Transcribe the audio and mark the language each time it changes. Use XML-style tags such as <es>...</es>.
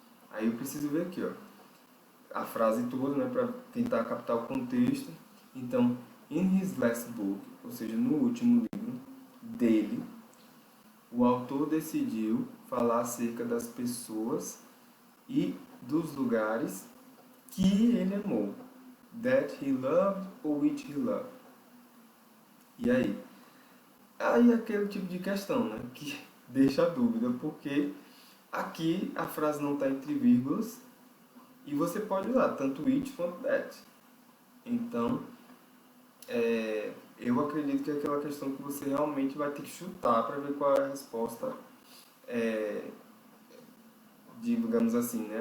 <pt>Aí eu preciso ver aqui, ó, a frase toda, né, para tentar captar o contexto. Então,</pt> <en>in his last book,</en> <pt>ou seja, no último livro dele, o autor decidiu falar acerca das pessoas e dos lugares que ele amou.</pt> <en>That he loved or which he loved.</en> <pt>E aí? Aí aquele tipo de questão, né? Que deixa a dúvida, porque aqui a frase não está entre vírgulas e você pode usar tanto which quanto that. Então, eu acredito que é aquela questão que você realmente vai ter que chutar para ver qual é a resposta, digamos assim, né?</pt>